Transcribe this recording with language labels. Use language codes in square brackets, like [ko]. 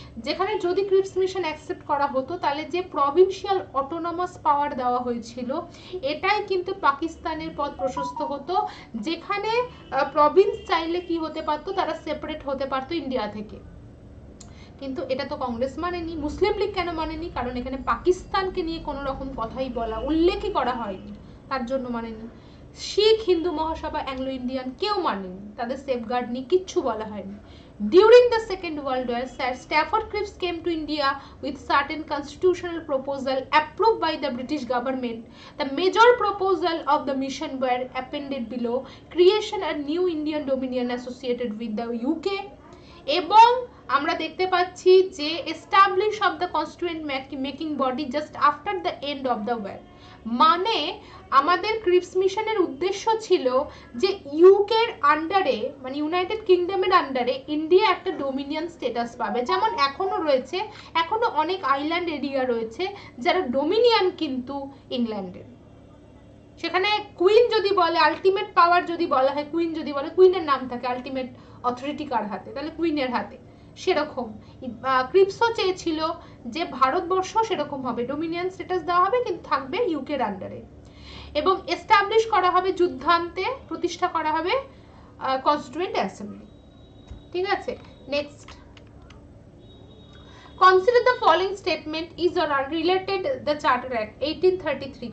[bn] যেখানে যদি Cripps mission accept করা হতো, তাহলে যে প্রভিন্সিয়াল অটোনমাস পাওয়ার দেওয়া হয়েছিল, এটাই কিন্তু পাকিস্তানের পথ প্রশস্ত হতো, যেখানে প্রভিন্স চাইলে কি হতে পারতো, তারা সেপারেট হতে পারতো ইন্ডিয়া থেকে। কিন্তু এটা তো কংগ্রেস মানেনি। মুসলিম লীগ কেন মানেনি? কারণ এখানে পাকিস্তানকে নিয়ে কোনো রকম কথাই উল্লেখই করা হয়নি, তার জন্য মানেনি। শিখ, হিন্দু মহাসভা, অ্যাংলো ইন্ডিয়ান কেউ মানেনি, তাদের সেফগার্ড নিয়ে কিচ্ছু বলা হয়নি। [en] During the Second World War, Sir Stafford Cripps came to India with certain constitutional proposal approved by the British government. The major proposal of the mission were appended below: creation a new Indian dominion associated with the UK, [bn] এবং আমরা দেখতে পাচ্ছি যে [en] Establish of the constituent making body just after the end of the war. [bn] মানে আমাদের Cripps মিশনের উদ্দেশ্য ছিল যে ইউকের আন্ডারে, মানে ইউনাইটেড কিংডমের আন্ডারে ইন্ডিয়া একটা ডোমিনিয়ন স্ট্যাটাস পাবে, যেমন এখনো রয়েছে। এখনো অনেক আইল্যান্ড এরিয়া রয়েছে যারা ডোমিনিয়ন কিন্তু ইংল্যান্ডের। সেখানে কুইন যদি বলে, আলটিমেট পাওয়ার যদি বলা হয়, কুইন যদি বলে, কুইনের নাম থাকে, আলটিমেট অথরিটি কার হাতে? তাহলে কুইনের হাতে। সেরকম ক্রিপসও চেয়েছিল যে ভারতবর্ষ সেরকম হবে, ডোমিনিয়ন স্ট্যাটাস দেওয়া হবে, কিন্তু থাকবে ইউকের আন্ডারে, এবং এস্টাবলিশ করা হবে, যুদ্ধান্তে প্রতিষ্ঠা করা হবে কনস্টিটিউয়েন্ট অ্যাসেম্বলি। ঠিক আছে, next. [en] Consider the following statement is or are related the Charter Act 1833.